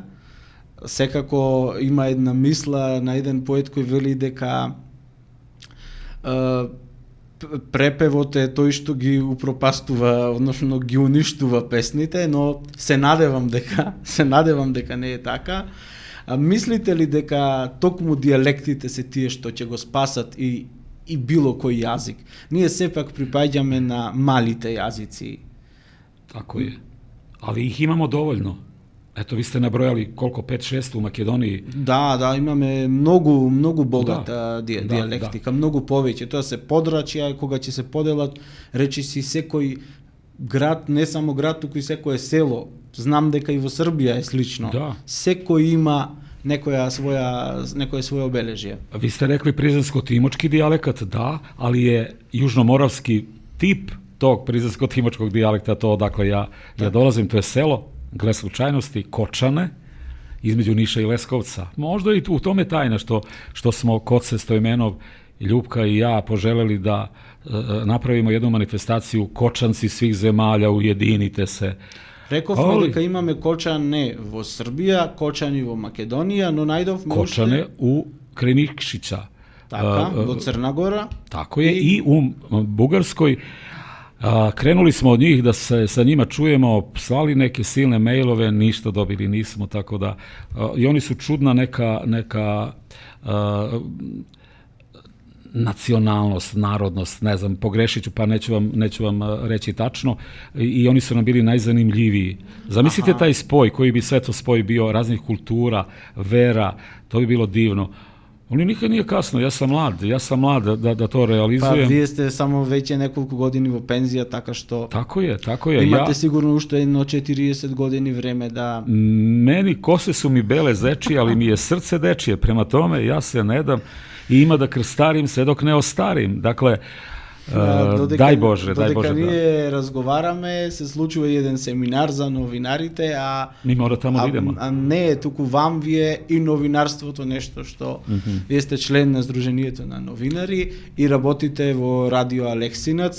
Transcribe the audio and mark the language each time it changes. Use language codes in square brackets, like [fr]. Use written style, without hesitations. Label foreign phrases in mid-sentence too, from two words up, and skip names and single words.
[mk] Секако има една мисла на еден поет кој вели дека препевот е тој што ги упропастува, односно ги уништува песните, но се надевам дека не е така. Мислите ли дека токму дијалектите се тие што ќе го спасат и било кој јазик? Ние сепак припаѓаме на малите јазици. [sr] Тако е. Ali ih imamo dovoljno. Eto, vi ste nabrojali koliko, 5-6 u Makedoniji? [mk] Да, имаме многу богата дијалектика, многу повеќе. Тоа се подрачја, кога ќе се поделат, речиси секој град, не само град, туку и секое село. Знам дека и во Србија е слично. Да. Секој има некое своje обележје. [sr] Vi ste rekli prizrensko-timočki dijalekt, da, ali je južnomoravski tip tog prizrensko-timočkog dijalekta, to odakle ja dolazim, to je selo, gle slučajnosti, Kočane, između Niša i Leskovca. Možda i u tome tajna što smo Koce Stojmenov, Ljupka i ja poželeli da napravimo jednu manifestaciju Kočanci svih zemalja, ujedinite se. [mk] Рековме дека имаме Кочане во Србија, Кочани во Македонија, но најдовме [sr] Кочане у Krenikšića. [mk] Така, во Црна Гора. [sr] Tako je, i u Bugarskoj. Krenuli smo od njih da se sa njima čujemo, slali neke silne mailove, ništa dobili nismo, tako da i oni su čudna neka nacionalnost, narodnost, ne znam, pogrešit ću pa neću vam reći tačno, i oni su nam bili najzanimljiviji. Zamislite taj spoj, koji bi sve to spoj bio raznih kultura, vera, to bi bilo divno. Ali nikad nije kasno, ja sam mlad da to realizujem. Pa, [mk] вие сте само веќе неколку години во пензија, така што... [sr] Tako je. [mk] Имате сигурно уште едно 40 години време da... [sr] Meni kose su mi bele zečije, ali mi je srce dečije, prema tome ja se ne dam i ima da krstarim sve dok ne ostarim. Dakle, дай Боже. [mk] Додека ние разговараме, се случува еден семинар за новинарите, [sr] ми мора тамо да идемо. [mk] А не е туку вам вие и новинарството нешто што вие сте член на Сдруженијето на новинари и работите во Радио Алексинац.